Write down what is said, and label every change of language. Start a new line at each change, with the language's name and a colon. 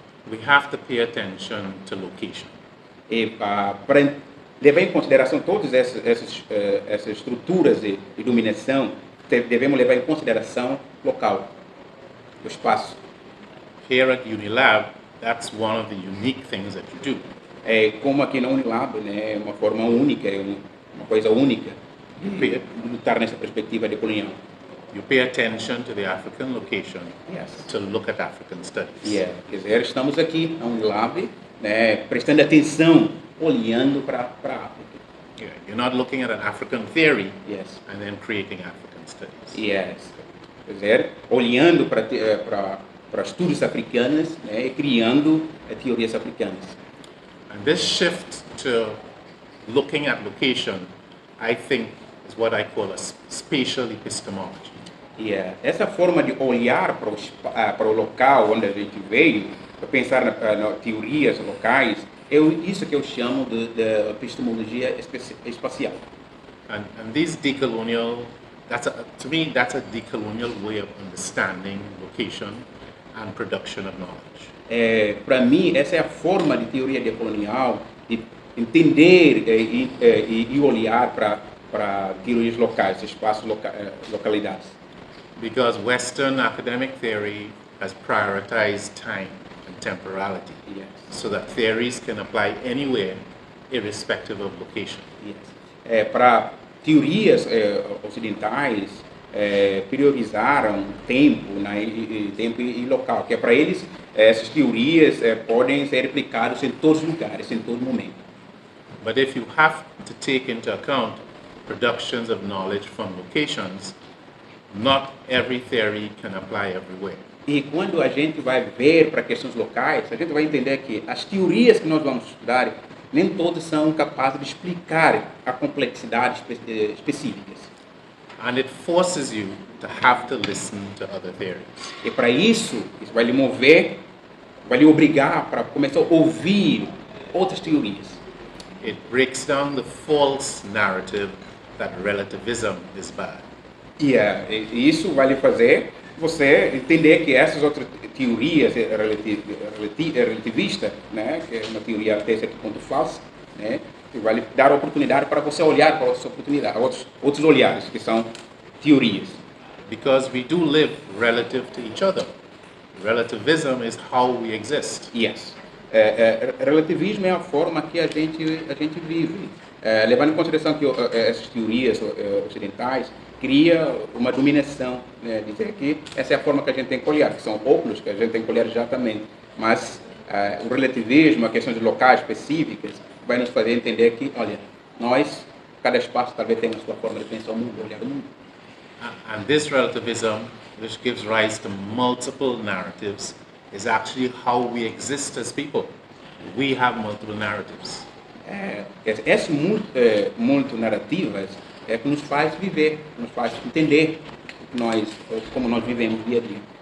English: We have to pay attention to location.
Portuguese: E para levar em consideração todas essas estruturas de dominação, devemos levar em consideração local, o espaço.
English: Here at UNILAB, that's one of the unique things that you do.
Portuguese: Como aqui na UNILAB, né, uma forma única, uma coisa única de lutar nessa perspectiva decolonial.
English: You pay attention to the African location to look at African studies.
Portuguese: Quer dizer, estamos aqui na UNILAB, né, prestando atenção, olhando para a África.
English: You're not looking at an African theory and then creating African studies.
Portuguese: Quer dizer, olhando para estudos africanos, né, e criando teorias africanas.
English: And this shift to looking at location, I think, is what I call a spatial epistemology.
Portuguese: Essa forma de olhar para o local onde a gente veio, para pensar na teorias locais, isso que eu chamo de epistemologia espacial.
English: And these decolonial to me, that's a decolonial way of understanding location and production of knowledge.
Portuguese: Para mim, essa é a forma de teoria decolonial, de entender e olhar para teorias locais, espaços, localidades.
English: Because Western academic theory has prioritized time and temporality, Yes. so that theories can apply anywhere, irrespective of location. Yes.
Portuguese: Para teorias ocidentais, priorizaram tempo, tempo e local, que é para eles, essas teorias podem ser aplicadas em todos os lugares, em todo momento.
English: But if you have to take into account productions of knowledge from locations, not every theory can apply everywhere.
Portuguese: E quando a gente vai ver para questões locais, a gente vai entender que as teorias que nós vamos estudar, nem todas são capazes de explicar a complexidade específicas.
English: And it forces you to have to listen to other theories.
Portuguese: E para isso vai lhe mover, vai lhe obrigar para começar a ouvir outras teorias.
English: It breaks down the false narrative that relativism is bad.
Portuguese: E isso vai lhe fazer você entender que essas outras teorias relativistas, né, que é uma teoria até certo ponto falsa, né, que vai lhe dar a oportunidade para você olhar para outras oportunidades, outros olhares, que são teorias.
English: Because we do live relative to each other. Relativism is how we exist. Yes.
Portuguese: Relativismo é a forma que a gente vive. Levando em consideração que essas teorias ocidentais cria uma dominação, né, dizer que essa é a forma que a gente tem que olhar, que são óculos que a gente tem que olhar exatamente, mas o relativismo, as questões locais específicas, vai nos fazer entender que, olha, nós, cada espaço talvez tenha a sua forma de pensar o mundo, olhar o mundo.
English: And this relativism, which gives rise to multiple narratives, is actually how we exist as people. We have multiple narratives.
Portuguese: Essas muito narrativas que nos faz viver, nos faz entender como nós vivemos dia a dia.